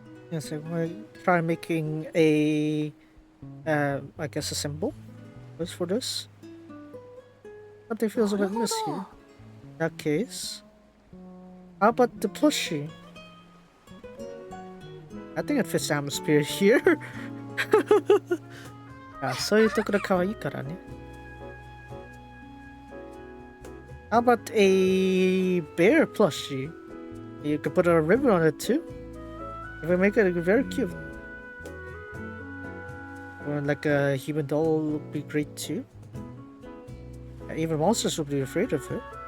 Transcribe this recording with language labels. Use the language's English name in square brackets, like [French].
[English] Yes, I'm gonna try making a, I guess a symbol for this. Something feels a bit miss here. In that case, how about the plushie? I think it fits the atmosphere here. [Japanese] あ、そういうところ可愛いからね。 [English] How about a bear plushie? You could put a ribbon on it too. If we make it very cute. Or like a human doll would be great too. Even monsters would be afraid of it.